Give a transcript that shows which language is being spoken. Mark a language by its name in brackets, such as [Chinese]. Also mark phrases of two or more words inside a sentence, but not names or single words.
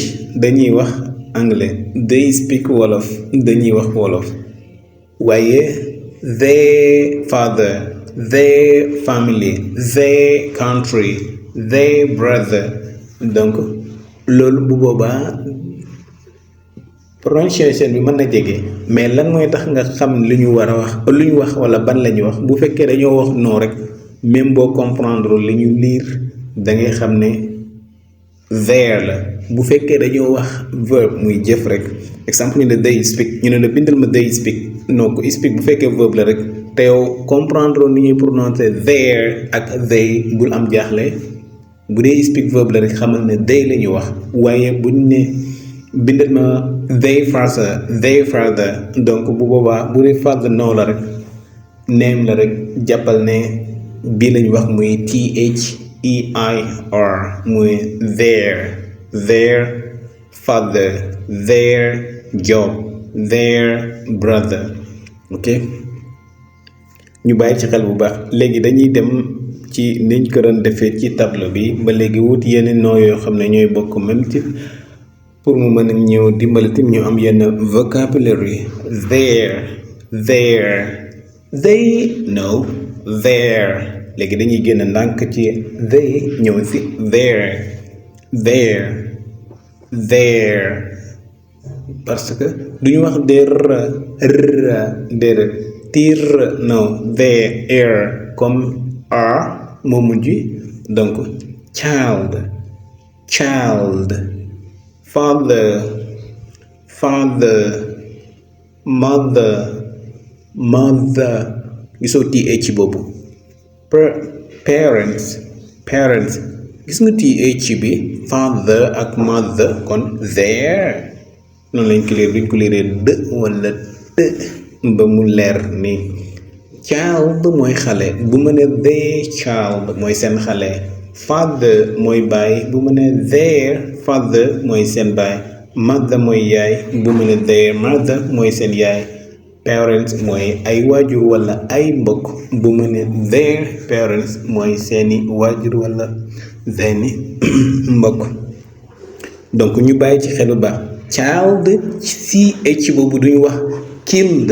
[Wolof] dañuy wax anglais [English] they speak Wolof [Wolof] dañuy wax Wolof waaye [English] their father their family their country their brother [Wolof] donc loolu bu boobaa prononciation bi mën na jege mais lan mooy tax nga xam lu ñu war a wax lu ñu wax wala ban la ñu wax bu fekkee dañoo wax non rek même boo comprendre li ñu liir da ngay xam ne there la bu fekkee dañoo wax verbe muy jëf rek exemple ñu ne [English] they speak [Wolof] ñu ne la bindal ma [English] they speak [Wolof] non ko speak bu fekkee verbe la rek te yow comprendre ni ñuy prononcer there ak they bul am jaaxle bu dee speak verbe la rek xamal ne they la ñu wax waaye buñ ne bindal ma [English] they father [Wolof] donc bu boobaa bu dee father no la rek name la rek jàppal ne bii lañu wax muy their muy [English] their father their job their brother [Wolof] ok ñu bàyyi ci xel bu baax léegi dañuy dem ci niñ ko doon defee ci tableau bi ba léegi wut yenn noo yoo xam ne ñooy bokk [French] même type pour [Wolof] mu mën a ñëw dimbali tim ñu am yenn [English] vocabulary there they know there [Wolof] léegi dañuy génn ndànk ci they ñëw ci there [French] parce que [Wolof] duñu wax der tir no there comme r moo mujj donc [English] child father [Wolof] mother gisoo th boobu parents gis nga th bi father ak mother kon there noonu lañ ko liir duñ ko liiree d wala t ba mu leer nii child mooy xale bu ma ne [English] their child [Wolof] mooy seen xale father mooy baay bu ma ne [English] their father [Wolof] mooy seen baay mother mooy yaay bu ma ne [English] their mother [Wolof] mooy seen yaay parents mooy ay waajur wala ay mbokk bu ma ne [English] their parents [Wolof] mooy seeni waajur wala seeni mbokk donc ñu bàyyi ci xelu baax child ch boobu duñu wax killed